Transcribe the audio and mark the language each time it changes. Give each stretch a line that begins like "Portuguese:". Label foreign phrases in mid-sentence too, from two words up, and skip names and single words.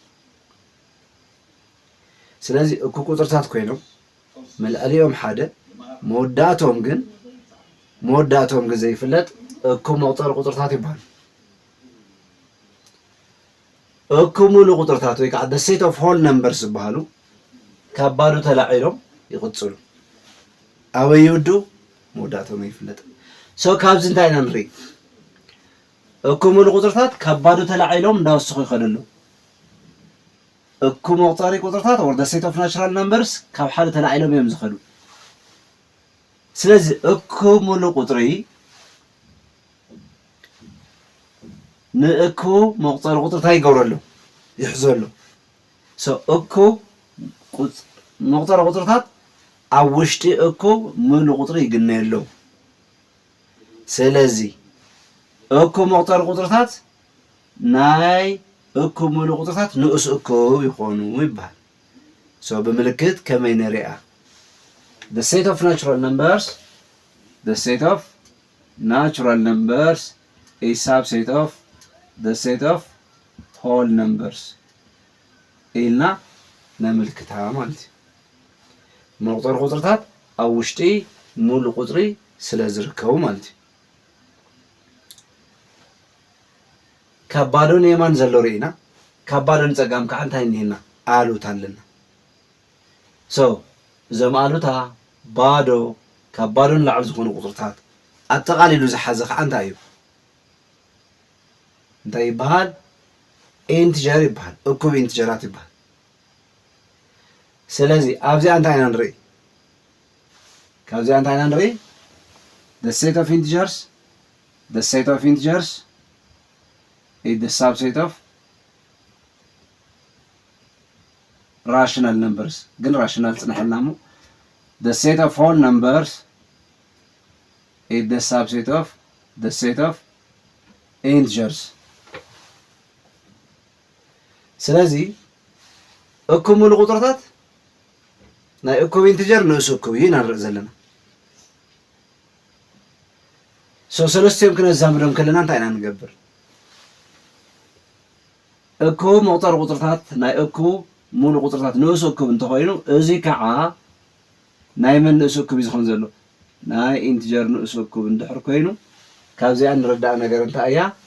Tigrinya: ስለዚ እኩብ ቁጽርታት ኮይኖም መልአሊኦም ሓደ መወዳእቶም ግን ዘይፍለጥ እኩብ መቁፀሪ ቁጽርታት ይበሃሉ። እኩብ ሙሉእ ቁጽርታት ወይ ከዓ
English: the set of whole numbers
Tigrinya: ዝበሃሉ ካብ ባዶ ተላዒሎም ይቕጽሉ። ኣበይ ይውድኡ? መወዳእቶም ይፍለጥ። ካብዚ እንታይ ኢና ንርኢ? እኩብ ሙሉእ ቁጽርታት ካብ ባዶ ተላዒሎም እንዳወስኹ ይኸደሉ። እኩብ መቁፀሪ ቁጽርታት
English: or the set of natural numbers
Tigrinya: ካብ ሓደ ተላዒሎም እዮም ዝኸዱ። ስለዚ እኩብ ሙሉእ ቁጽሪ ንእኩብ መቁፀሪ ቁጽርታት ይገብረሉ ይሕዘሉ። እኩብ መቁፀሪ ቁጽርታት ኣብ ውሽጢ እኩብ ሙሉእ ቁጽሪ ይግነየሉ። ስለዚ እኩብ መቁፀሪ ቁጽርታት ናይ እኩብ ሙሉእ ቁጽርታት ንኡስ እኩብ ይኾኑ ይበሃል። ብምልክት ከመይ ነሪኣ?
English: the set of natural numbers is subset of the set of whole numbers
Tigrinya: ኢልና ነምልክታ ማለት እዩ። መቁፀሪ ቁጽርታት ኣብ ውሽጢ ሙሉእ ቁጽሪ ስለ ዝርከቡ ማለት እዩ። ካብ ባዶ ንየማን ዘሎ ርኢና፣ ካብ ባዶ ንጸጋም ከዓ እንታይ እኒሄና? ኣሉታ ኣለና። እዞም ኣሉታ ባዶ ካብ ባዶ ንላዕሊ ዝኾኑ ቁጽርታት ኣጠቓሊሉ ዝሓዘ ከዓ እንታይ እዩ? እንታይ ይበሃል? ኢንቲጀር ይበሃል። እኩብ ኢንቲጀራት ይበሃል። ስለዚ ኣብዚኣ እንታይ ኢና ንርኢ? ካብዚኣ እንታይ ኢና ንርኢ?
English: the set of integers is the subset of rational numbers. ግን rational ጽንሐልና the set of whole numbers is the subset of the set of integers
Tigrinya: ስለዚህ እኩብ ሙሉ ቁጥርታት ናይ እኩብ ኢንቲጀር ንእሱ እኩብ እዩ ንርኢ ዘለና ሰለስቲኦም ክነዛምዶም ከለና እንታይ ኢና ንገብር እኩብ መቁጠር ቁጥርታት ናይ እኩብ ሙሉ ቁጥርታት ንእሱ እኩብ እንተኮይኑ እዚ ከዓ ናይ መን ንእሱ እኩብ እዩ ዝኮን ዘሎ ናይ ኢንቲጀር ንእሱ እኩብ እንድሕር ኮይኑ ካብዚኣ ንርዳእ ነገር እንታይ እያ